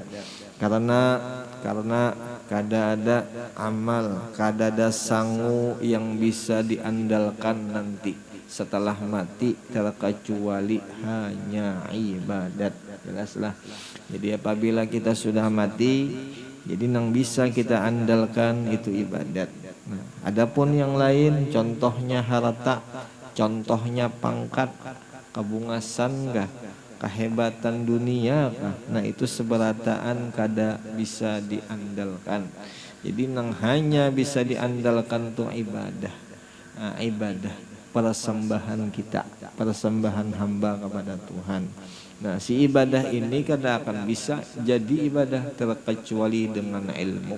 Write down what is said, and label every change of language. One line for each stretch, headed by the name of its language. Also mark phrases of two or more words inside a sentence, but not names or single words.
Banjar: Karena kada ada amal, kada ada sangu yang bisa diandalkan nanti setelah mati terkecuali hanya ibadat.
Indonesian: Jelaslah. Jadi apabila kita sudah mati, jadi yang bisa kita andalkan itu ibadat. Nah, adapun yang lain, contohnya harta, contohnya pangkat,
Banjar: kabungasan kah, kehebatan dunia kah, nah itu seberataan kada bisa diandalkan.
Indonesian: Jadi yang hanya bisa diandalkan itu ibadah. Nah, ibadah, persembahan kita, persembahan hamba kepada Tuhan. Nah si ibadah ini kada akan bisa jadi ibadah terkecuali dengan ilmu.